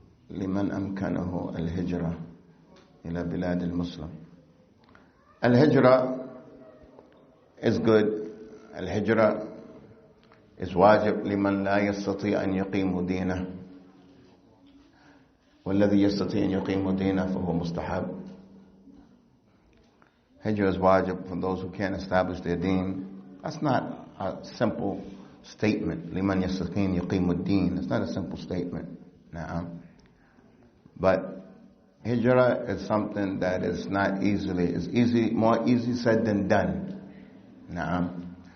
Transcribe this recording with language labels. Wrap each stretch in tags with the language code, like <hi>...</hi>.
<ar>لمن أمكنه الهجرة إلى بلاد المسلم.</ar> <en>الهجرة is good.</en> <ar>الهجرة</ar> <en>is</en> <ar>واجب لمن لا يستطيع أن يقيم دينه. والذي يستطيع أن يقيم دينه فهو مستحب.</ar> <en>Hijrah is wajib for those who can't establish their deen. That's not a simple statement.</en> <ar>Liman yastaqim yuqimuddin.</ar> <en>It's not a simple statement. Na'am. But hijrah is something that is not more easy said than done. Na'am.</en>